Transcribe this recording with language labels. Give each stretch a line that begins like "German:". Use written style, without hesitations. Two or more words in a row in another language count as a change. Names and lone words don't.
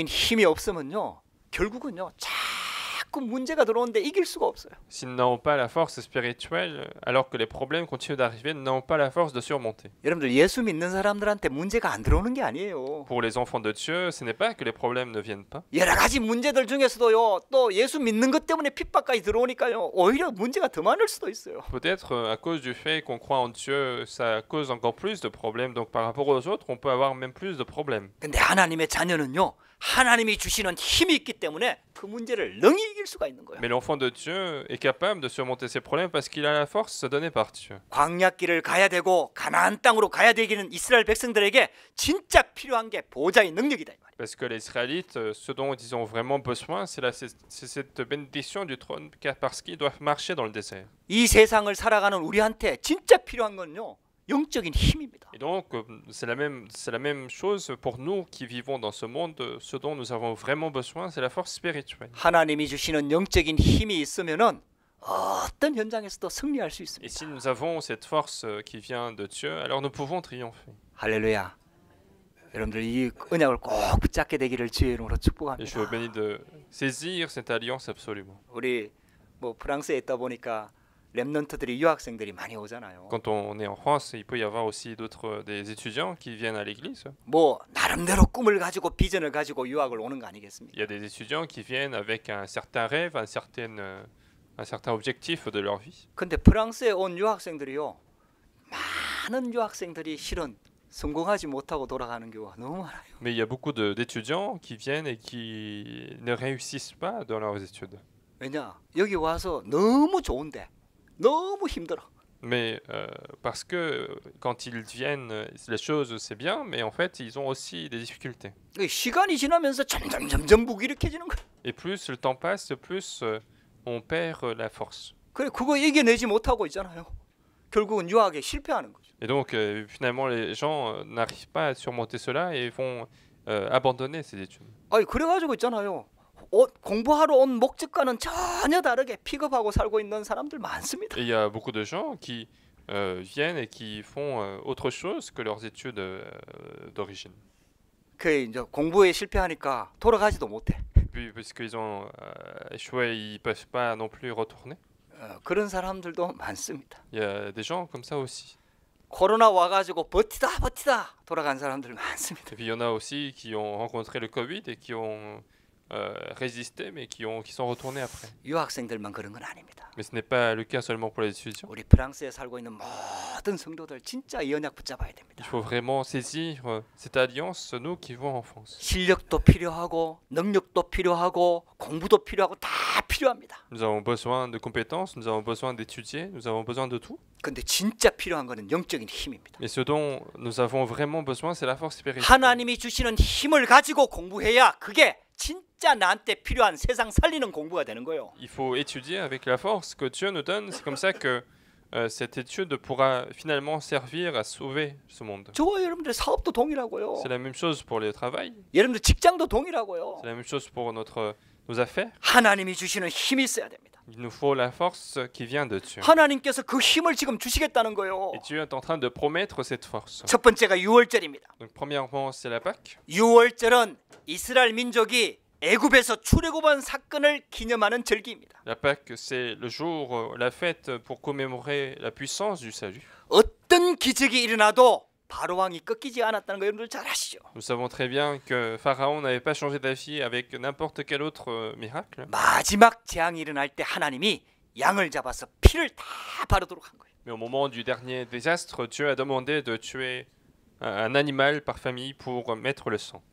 Korean: 영적인 힘이 없으면요. 결국은요. 자꾸 자꾸 문제가 들어오는데 이길 수가 없어요.
French: S'ils n'ont pas la force spirituelle, alors que les problèmes continuent d'arriver, n'ont pas la force de surmonter.
Korean: 여러분들 예수 믿는 사람들한테 문제가 안 들어오는 게 아니에요.
French: Pour les enfants de Dieu, ce n'est pas que les problèmes ne viennent pas.
Korean: 여러 가지 문제들 중에서도요. 또 예수 믿는 것 때문에 핍박까지 들어오니까요. 오히려 문제가 더 많을 수도 있어요.
French: Peut-être à cause du fait qu'on croit en Dieu, ça cause encore plus de problèmes. Donc par rapport aux autres, on peut avoir même plus de problèmes.
Korean: 근데 하나님의 자녀는요. 하나님이 주시는 힘이 있기 때문에 그 문제를 능히 이길 수가 있는 거예요.
French: Mais l'enfant de Dieu est capable de surmonter ces problèmes parce qu'il a la force donnée par Dieu.
Korean: 광야길을 가야 되고 가나안 땅으로 가야 되기는 이스라엘 백성들에게 진짜 필요한 게 보좌의 능력이다 이 말이에요.
French: Parce que les Israélites, ce dont ils ont vraiment besoin, c'est cette bénédiction du trône, parce qu'ils doivent marcher dans le désert.
Korean: 이 세상을 살아가는 우리한테 진짜 필요한 건요. 영적인 힘입니다.
French: Et donc, c'est la même chose pour nous qui vivons dans ce monde. Ce dont nous avons vraiment besoin, c'est la force spirituelle.
Korean: 하나님이 주시는 영적인 힘이 있으면은 어떤 현장에서도 승리할 수
French: Et
Korean: 있습니다.
French: si nous avons cette force qui vient de Dieu, alors nous pouvons triompher.
Korean: 할렐루야. 여러분들 이 언약을 꼭 붙잡게 되기를 주의 이름으로
French: Et je
Korean: 축복합니다.
French: vous bénis de saisir cette alliance absolument.
Korean: 우리 뭐 프랑스에 있다 보니까 렘넌트들이 유학생들이 많이 오잖아요.
French: Quand on est en France, il peut y avoir aussi des étudiants qui viennent à l'église.
Korean: 뭐 나름대로 꿈을 가지고 비전을 가지고 유학을 오는 거 아니겠습니까?
French: Il y a des étudiants qui viennent avec un certain rêve, un certain objectif de leur vie.
Korean: 근데 프랑스에 온 유학생들이요. 많은 유학생들이 실은 성공하지 못하고 돌아가는 경우가 너무 많아요.
French: Mais il y a beaucoup d'étudiants qui viennent et qui ne réussissent pas dans leurs études.
Korean: 왜냐? 여기 와서 너무 좋은데 너무 힘들어.
French: Mais parce que quand ils viennent, les choses c'est bien, mais en fait ils ont aussi des difficultés.
Korean: 시간이 지나면서 점점 무기력해지는 거야.
French: Et plus le temps passe, plus on perd la force.
Korean: 그래 그거 이겨내지 못하고 있잖아요. 결국은 유학에 실패하는 거죠.
French: Et donc finalement les gens n'arrivent pas à surmonter cela et vont abandonner ces études.
Korean: 아니 그래가지고 있잖아요. 공부하러 온 목적과는 전혀 다르게 픽업하고 살고 있는 사람들 많습니다.
French: Et il y a beaucoup de gens qui viennent et qui font autre chose que leurs études d'origine.
Korean: 그 이제 공부에 실패하니까 돌아가지도 못해.
French: Puis puisqu'ils ont échoué, ils peuvent pas non plus retourner.
Korean: 그런 사람들도 많습니다.
French: Il y a des gens comme ça aussi.
Korean: 코로나 와가지고 버티다 돌아간 사람들 많습니다.
French: Et puis il y en a aussi qui ont rencontré le Covid et qui ont résisté, mais qui sont retournés après.
Korean: 유학생들만 그런 건 아닙니다.
French: Mais ce n'est pas le cas seulement pour les étudiants.
Korean: 우리 프랑스에 살고 있는 모든 성도들 진짜 이 언약 붙잡아야 됩니다.
French: Il faut vraiment saisir cette alliance, nous qui vivons en France.
Korean: 실력도 필요하고 능력도 필요하고 공부도 필요하고 다 필요합니다.
French: Nous avons besoin de compétences, nous avons besoin d'étudier, nous avons besoin de tout.
Korean: 근데 진짜 필요한 거는 영적인 힘입니다.
French: Mais ce dont nous avons vraiment besoin, c'est la force spirituelle.
Korean: 하나님이 주시는 힘을 가지고 공부해야 그게 진짜 나한테 필요한 세상 살리는 공부가 되는 거예요.
French: Il faut étudier avec la force que Dieu nous donne. C'est comme ça que cette étude pourra finalement servir à sauver ce monde.
Korean: 저와 여러분들 사업도 동일하고요.
French: C'est la même chose pour le travail.
Korean: 여러분들 직장도 동일하고요.
French: C'est la même chose pour nos affaires.
Korean: 하나님이 주시는 힘이 있어야 됩니다.
French: Il nous faut la force qui vient de Dieu.
Korean: 하나님께서 그 힘을 지금 주시겠다는 거예요.
French: Et Dieu est en train de promettre cette force.
Korean: 첫 번째가 유월절입니다.
French: Donc premièrement, c'est la Pâque.
Korean: 유월절은 이스라엘 민족이 애굽에서 출애굽한 사건을 기념하는 절기입니다.
French: La Pâque, c'est le jour, la fête pour commémorer la puissance du salut.
Korean: 어떤 기적이 일어나도 바로 왕이 꺾이지 않았다는 거 여러분들 잘 아시죠?
French: Nous savons très bien que Pharaon n'avait pas changé d'avis avec n'importe quel autre miracle.
Korean: 마지막 재앙이 일어날 때 하나님이 양을 잡아서 피를 다 바르도록 한 거예요.
French: Mais au moment du dernier désastre, Dieu a demandé de tuer un animal par famille pour mettre le sang.